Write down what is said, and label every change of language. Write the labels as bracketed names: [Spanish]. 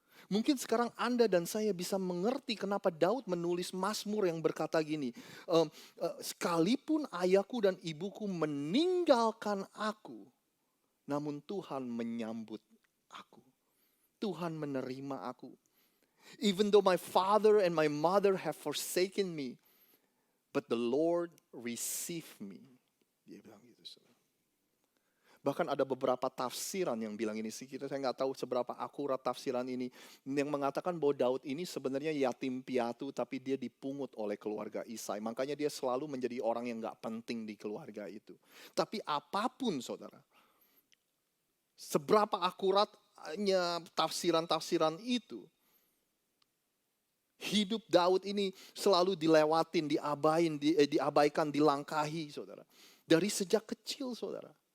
[Indonesian] Mungkin sekarang Anda dan saya bisa mengerti kenapa Daud menulis Mazmur yang berkata gini, sekalipun ayahku dan ibuku meninggalkan aku, namun Tuhan menyambut aku. Tuhan menerima aku. [English] Even though my father and my mother have forsaken me, but the Lord receive me. [Indonesian] Dia bilang gitu, saudara. Bahkan ada beberapa tafsiran yang bilang ini sih. Saya nggak tahu seberapa akurat tafsiran ini. Yang mengatakan bahwa Daud ini sebenarnya yatim piatu, tapi dia dipungut oleh keluarga Isai. Makanya dia selalu menjadi orang yang nggak penting di keluarga itu. Tapi apapun, saudara, seberapa akuratnya tafsiran-tafsiran itu, hidup Daud ini selalu dilewatin, diabaikan, dilangkahi, saudara. Dari sejak kecil, saudara.